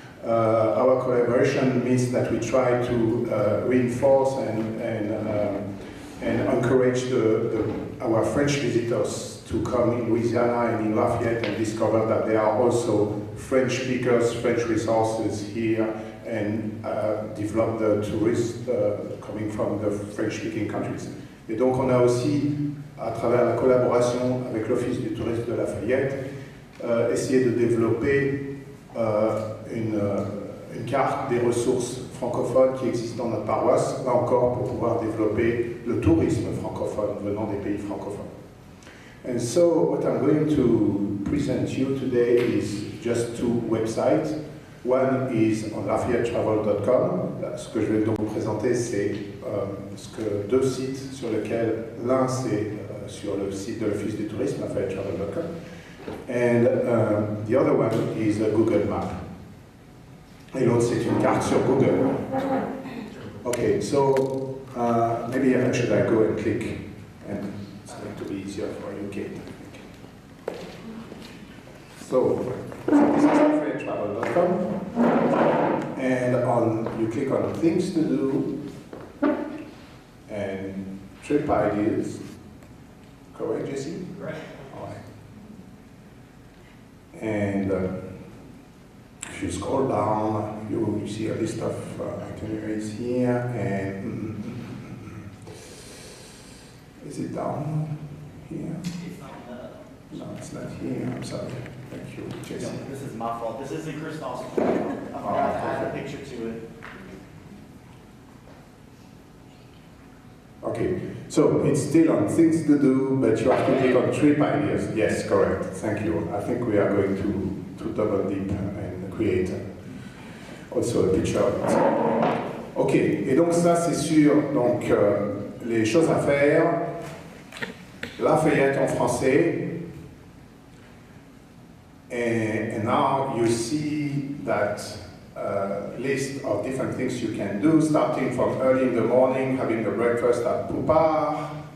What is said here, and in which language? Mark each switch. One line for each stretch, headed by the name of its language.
English: Our collaboration means that we try to reinforce and encourage our French visitors to come in Louisiana and in Lafayette and discover that there are also French speakers, French resources here, and develop the tourists coming from the French-speaking countries.
French: Et donc on a aussi, à travers la collaboration avec l'Office du tourisme de Lafayette, essayé de développer une carte des ressources francophones qui existent dans notre paroisse, là encore pour pouvoir développer le tourisme francophone venant des pays francophones.
English: And so what I'm going to present you today is just two websites. One is on LafayetteTravel.com.
French: Ce que je vais donc vous présenter, c'est deux sites sur lesquels l'un c'est sur le site de l'Office du tourisme, LafayetteTravel.com,
English: and the other one is a Google Map.
French: Et l'autre c'est une carte sur Google.
English: Okay, so maybe should I go and click, and it's going to be easier for you, Kate. So this is LafayetteTravel.com. And you click on things to do and trip ideas. Correct, Jesse? Right. All right. And if you scroll down, you see a list of itineraries here. And is it down here? It's not No, it's not here. I'm sorry. Thank you, Jesse. no, this is my fault. This is in Christophe's fault. I forgot to add a picture to it. Okay, so it's still on things to do, but you have to click on trip ideas. Yes, correct. Thank you. I think we are going to double dip and create also a picture of it.
French: Ok, et donc ça c'est sur donc, les choses à faire. Lafayette en français.
English: And now you see that list of different things you can do, starting from early in the morning, having a breakfast at Poupard,